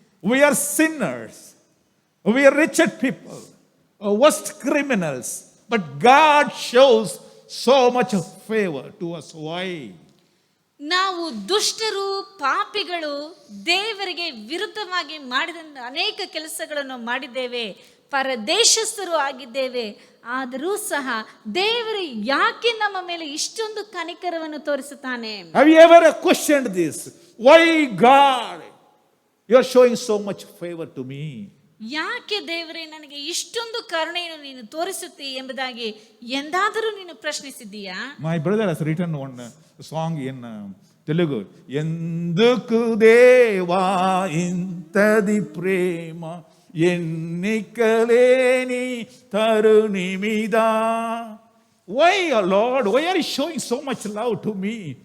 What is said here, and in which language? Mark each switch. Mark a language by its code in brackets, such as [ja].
[en] We are sinners. We are wretched people, worst criminals. But God shows so much favor to us. Why? [kn] ನಾವು ದುಷ್ಟರು, ಪಾಪಿಗಳು, ದೇವರಿಗೆ ವಿರುದ್ಧವಾಗಿ ಮಾಡಿದ ಅನೇಕ ಕೆಲಸಗಳನ್ನು ಮಾಡಿದ್ದೇವೆ, ಪರದೇಶಸ್ಥರು ಆಗಿದ್ದೇವೆ. ಆದರೂ ಸಹ ದೇವರು ಯಾಕೆ ನಮ್ಮ ಮೇಲೆ ಇಷ್ಟೊಂದು ಕನಿಕರವನ್ನು ತೋರಿಸುತ್ತಾನೆ? [en] Have you ever questioned this? Why God, you are showing so much favor to me? [kn] ಯಾಕೆ ದೇವರೇ ನನಗೆ ಇಷ್ಟೊಂದು ಕರುಣೆಯನ್ನು ನೀನು ತೋರಿಸುತ್ತಿ ಎಂಬುದಾಗಿ ಎಂದಾದರೂ ನೀನು ಪ್ರಶ್ನಿಸಿದ್ದೀಯಾ? [en] My brother has written one song in Telugu. [te] Enduku deva intadi prema ennikaleni tarunimida. [en] Why, Lord? Why are you showing so much love to me?